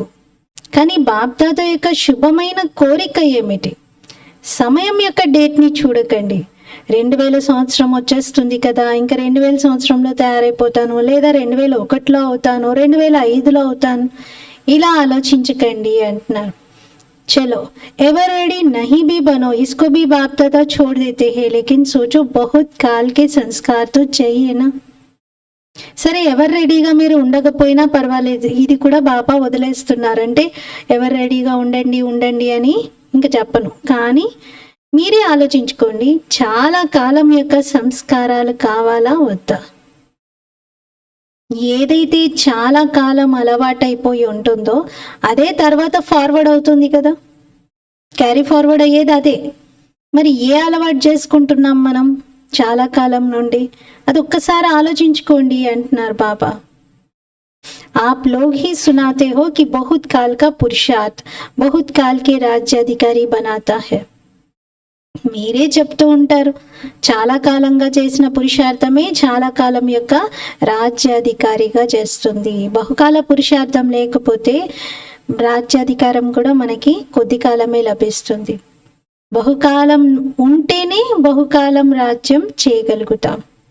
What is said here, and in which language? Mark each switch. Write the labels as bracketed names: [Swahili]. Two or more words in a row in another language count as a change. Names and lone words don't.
[Telugu] కానీ బాప్దాదా యొక్క శుభమైన కోరిక ఏమిటి? సమయం యొక్క డేట్ని చూడకండి. 2000 సంవత్సరం వచ్చేస్తుంది కదా, ఇంకా 2000 సంవత్సరంలో తయారైపోతాను, లేదా 2001లో అవుతాను, 2005లో అవుతాను, ఇలా ఆలోచించకండి అంటున్నారు. [Hindi] चलो [English] ever ready [Hindi] नहीं भी बनो, इसको भी बाप दादा छोड़ देते हैं, लेकिन सोचो बहुत काल के संस्कार तो चाहिए ना. [Telugu] సరే ఎవరు రెడీగా మీరు ఉండకపోయినా పర్వాలేదు, ఇది కూడా బాబా వదిలేస్తున్నారంటే ఎవరు రెడీగా ఉండండి ఉండండి అని ఇంకా చెప్పను. కానీ మీరే ఆలోచించుకోండి, చాలా కాలం యొక్క సంస్కారాలు కావాలా వద్దా? ఏదైతే చాలా కాలం అలవాటైపోయి ఉంటుందో అదే తర్వాత ఫార్వర్డ్ అవుతుంది కదా, [English] carry forward [Telugu] అయ్యేది అదే. మరి ఏ అలవాటు చేసుకుంటున్నాం మనం చాలా కాలం నుండి? అది ఒక్కసారి ఆలోచించుకోండి అంటున్నారు బాబా. [Hindi] आप लोग ही सुनाते हो कि बहुत काल का पुरुषार्थ बहुत काल के राज्याधिकारी बनाता है. [Telugu] మీరే చెప్తూ ఉంటారు చాలా కాలంగా చేసిన పురుషార్థమే చాలా కాలం యొక్క రాజ్యాధికారిగా చేస్తుంది. బహుకాల పురుషార్థం లేకపోతే రాజ్యాధికారం కూడా మనకి కొద్ది కాలమే లభిస్తుంది. బహుకాలం ఉంటేనే బహుకాలం రాజ్యం చేయగలుగుతాం.